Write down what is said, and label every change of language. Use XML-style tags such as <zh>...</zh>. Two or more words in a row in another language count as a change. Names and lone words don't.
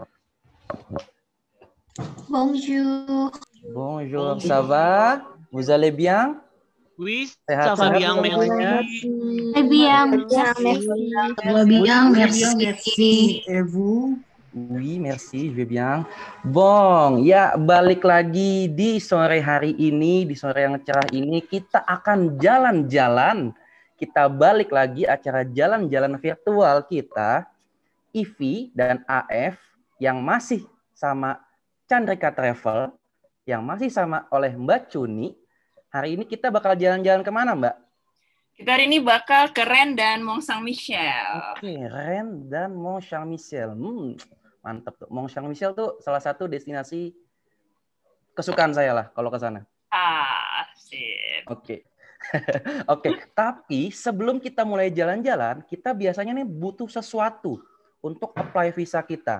<fr>Bonjour. Bonjour, ça va? Vous allez bien? Oui, ça va bien, merci. Très bien, merci. Et vous? Oui, merci, je vais bien. Bon,</fr> <id>ya balik lagi di sore hari ini, di sore yang cerah ini, kita akan jalan-jalan. Kita balik lagi acara jalan-jalan virtual kita, Ivi dan AF, yang masih sama Chandrika Travel, yang masih sama oleh Mbak Cuni. Hari ini kita bakal jalan-jalan kemana, Mbak? Kita hari ini bakal ke Rennes dan Mont Saint-Michel. Oke, Rennes dan Mont Saint-Michel. Mantap tuh. Mont Saint-Michel tuh salah satu destinasi kesukaan saya lah kalau ke sana. Sip. Oke. Oke, tapi sebelum kita mulai jalan-jalan, kita biasanya nih butuh sesuatu untuk</id> <en>apply visa</en> <id>kita.</id>